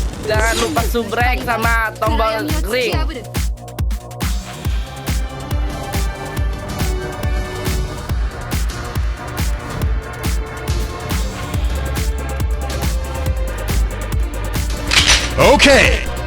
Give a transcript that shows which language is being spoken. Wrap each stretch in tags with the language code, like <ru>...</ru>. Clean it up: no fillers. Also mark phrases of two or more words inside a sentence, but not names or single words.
<id>Jangan lupa subrek sama tombol</id> <ja>暗闇を突き</ja> <id>ring.</id> <ja>破る</ja> <id>Okay.</id>